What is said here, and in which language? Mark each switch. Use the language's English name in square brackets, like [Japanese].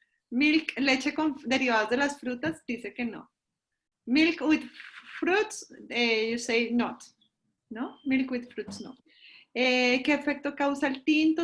[Spanish] Milk, leche con derivados de las frutas, dice que no. [English] Milk with fruits, you say not. ¿No? Milk with fruits, no. [Spanish] ¿Qué efecto causa el tinto?